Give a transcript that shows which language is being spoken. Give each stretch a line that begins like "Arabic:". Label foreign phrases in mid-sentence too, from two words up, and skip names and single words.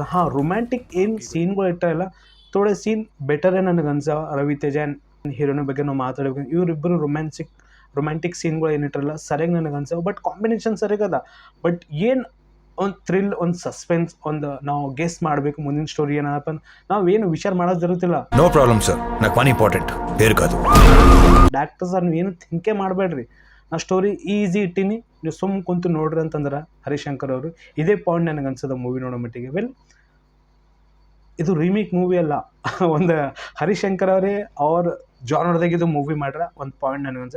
Kannada: ರೊಮ್ಯಾಂಟಿಕ್ ಏನು ಸೀನ್ಗಳು ಇಟ್ಟಲ್ಲ, ಥೋಡೆ ಸೀನ್ ಬೆಟರೇ ನನಗೆ ಅನ್ಸವ. ರವಿ ತೇಜ ಹೀರೋನ ಬಗ್ಗೆ ನಾವು ಮಾತಾಡ್ಬೇಕು, ಇವರಿಬ್ಬರು
English: romantic scenes
Kannada: ಏನಿಟ್ರಲ್ಲ ಸರಿಯಾಗಿ ನನಗೆ ಅನ್ಸವ.
English: but combination
Kannada: ಸರಿಯಾಗದ. ಬಟ್ ಏನು ಒಂದು ಥ್ರಿಲ್, ಒಂದು ಸಸ್ಪೆನ್ಸ್, ಒಂದು ನಾವು ಗೆಸ್ ಮಾಡಬೇಕು ಮುಂದಿನ ಸ್ಟೋರಿ ಏನಪ್ಪ, ನಾವೇನು ವಿಚಾರ ಮಾಡೋದು ಜరుగుತ್ತಿಲ್ಲ.
English: no problem sir,
Telugu: నాకు పని ఇంపార్టెంట్
Kannada: ಬೇರೆ ಕಾದು
English: doctor sir
Kannada: ನೀವೇನು ಥಿಂಕೇ ಮಾಡಬೇಡ್ರಿ, ನಾ
English: story easy
Kannada: ಇಟ್ಟೀನಿ, ನೀವು ಸುಮ್ಮ ಕುಂತು ನೋಡ್ರಿ ಅಂತಂದ್ರೆ ಹರಿಶಂಕರ್ ಅವರು. ಇದೇ ಪಾಯಿಂಟ್ ನನಗೆ ಅನ್ಸದ ಮೂವಿ ನೋಡೋ ಮಟ್ಟಿಗೆ. ವೆಲ್ ಇದು
English: remake movie
Kannada: ಅಲ್ಲ, ಒಂದು ಹರಿಶಂಕರ್ ಅವರೇ ಅವ್ರ ಜಾನರ್ದಾಗಿದ್ದು ಮೂವಿ ಮಾಡ್ಯಾರ, ಒಂದು ಪಾಯಿಂಟ್ ನನಗೆ ಅನ್ಸದ.